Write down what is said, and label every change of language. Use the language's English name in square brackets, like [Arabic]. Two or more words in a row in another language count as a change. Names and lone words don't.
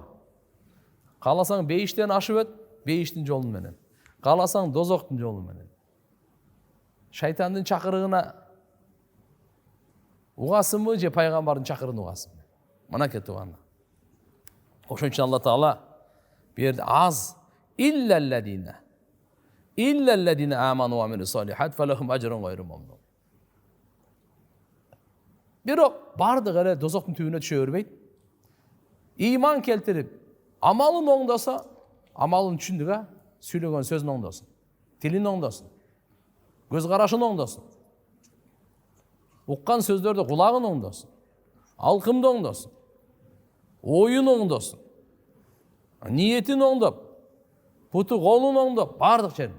[Kyrgyz] Кааласаң бейиштен ашып өт, бейиштин жолу менен. Кааласаң дозоктун жолу менен. Шайтандын чакырыгына угасыңбы же пайгамбардын чакырыгына угасыңбы? Мына кетип анда. Ошон үчүн Алла таала берди аз [Arabic] إلا الذين آمنوا وعملوا الصالحات فلهم أجر غير ممنون. [Kyrgyz] Бирок бардыгы эле дозоктун түбүнө түшө бербейт. Иман келтирип, амалын оңдоса, амалын түшүндүк, сүйлөгөн сөзүн оңдосын, тилин оңдосын, көз карашын оңдосын, уккан сөздөрдө кулагын оңдосын, алкымды оңдосын, оюн оңдосын, ниетин оңдоп, путу колун оңдоп, бардык жерин.